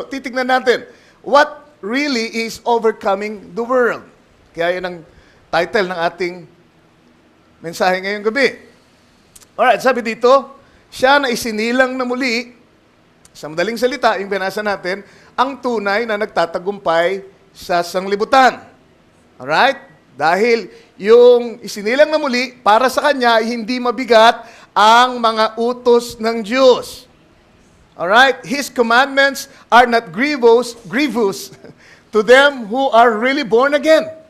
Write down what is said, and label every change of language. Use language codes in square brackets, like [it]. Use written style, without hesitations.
[en] So, [tl] titignan natin, [en] what really is overcoming the world? [tl] Kaya yun ang title ng ating mensahe ngayong gabi. Alright, sabi dito, siya na isinilang na muli, sa madaling salita, yung binasa natin, ang tunay na nagtatagumpay sa sanglibutan. Alright? Dahil yung isinilang na muli, para sa kanya, hindi mabigat ang mga utos ng Diyos. [en] Alright? His commandments are not grievous to them who are really born again.